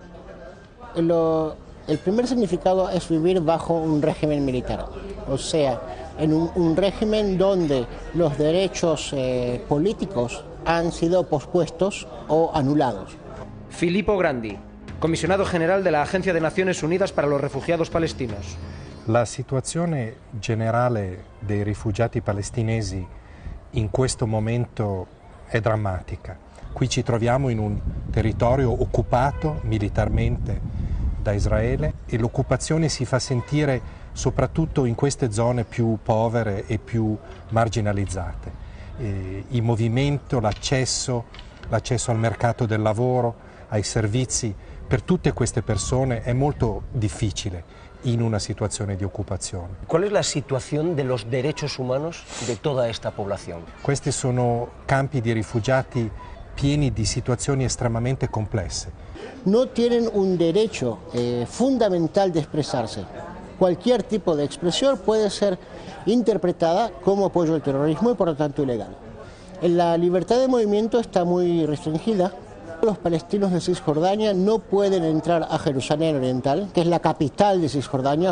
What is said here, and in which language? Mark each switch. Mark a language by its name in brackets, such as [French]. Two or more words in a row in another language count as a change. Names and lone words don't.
[Spanish] El primer significado es vivir bajo un régimen militar, o sea, en un régimen donde los derechos políticos han sido pospuestos o anulados. Filippo Grandi, comisionado general de la Agencia de Naciones Unidas para los Refugiados Palestinos. [Italian] La situazione generale dei rifugiati palestinesi in questo momento è drammatica. Qui ci troviamo in un territorio occupato militarmente da Israele e l'occupazione si fa sentire soprattutto in queste zone più povere e più marginalizzate. Il movimento, l'accesso al mercato del lavoro, ai servizi, per tutte queste persone è molto difficile in una situazione di occupazione. [Spanish] ¿Cuál es la situación de los derechos humanos de toda esta población? [Italian] Questi sono campi di rifugiati pieni di situazioni estremamente complesse. [Spanish] No tienen un derecho fundamental de expresarse. Cualquier tipo de expresión puede ser interpretada como apoyo al terrorismo y por lo tanto ilegal. La libertad de movimiento está muy restringida. Los palestinos de Cisjordania no pueden entrar a Jerusalén Oriental, que es la capital de Cisjordania.